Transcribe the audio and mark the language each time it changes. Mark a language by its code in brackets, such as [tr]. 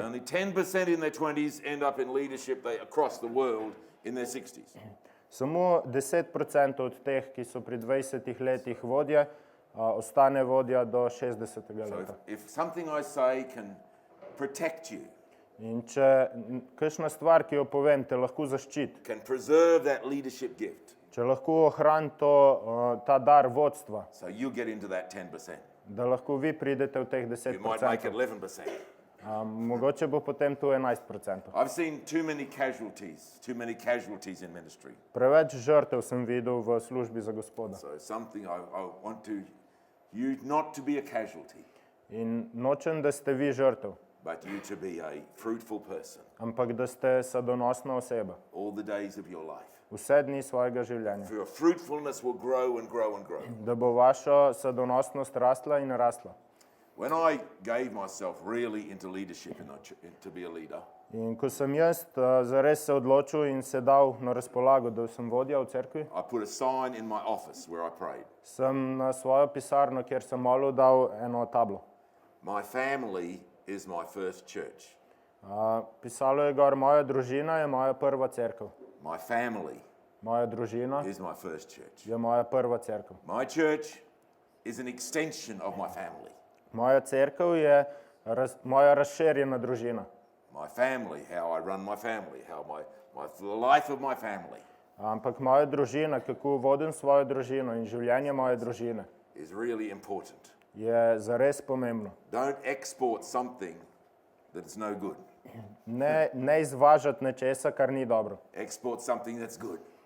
[en] Only 10% in their 20s end up in leadership across the world in their 60s. [sl] Samo 10% od teh, ki so pri 20 letih vodje, ostane vodja do 60. [en] So [sl] leta. [en] if something I say can protect you, [sl] In če kakšna stvar, ki jo povem, te lahko zaščiti, [en] can preserve that leadership gift, [sl] če lahko ohrani ta dar vodstva, [en] so you get into that 10%. [sl] da lahko vi pridete v teh [en] You might make it [sl] 10%, [en] 11%. [sl] mogoče bo potem tu 11%. [en] I've seen too many casualties in ministry. [sl] Preveč žrtev sem videl v službi za Gospoda. [en] So something I want to you not to be a casualty, [sl] In nočem, da ste vi žrtev, [en] but you to be a fruitful person [sl] ampak da ste sadonosna oseba [en] all the days of your life. [sl] vse dni svojega življenja. [en] For your fruitfulness will grow and grow and grow. [sl] Da bo vaša sadonosnost rasla in rasla. [en] When I gave myself really into leadership to be a leader, [sl] In ko sem jaz zares se odločil in se dal na razpolago, da sem vodja v cerkvi, [en] I put a sign in my office where I prayed. [sl] sem na svojo pisarno, kjer sem molil, dal eno tablo. [en] My family is my first church. [sl] Pisalo je gor, moja družina je moja prva cerkev. [en] My family [sl] Moja družina [en] is my first church. [sl] je moja prva cerkev. [en] My church is an extension of my family. [sl] Moja cerkev je moja razširjena družina. [en] My family, how I run my family, how the life of my family [sl] Ampak moja družina, kako vodim svojo družino in življenje moje družine, [en] is really important. [sl] je zares pomembno. [en] Don't export something that is no good. [sl] Ne izvažati nečesa, kar ni dobro. [en] Export something that's good.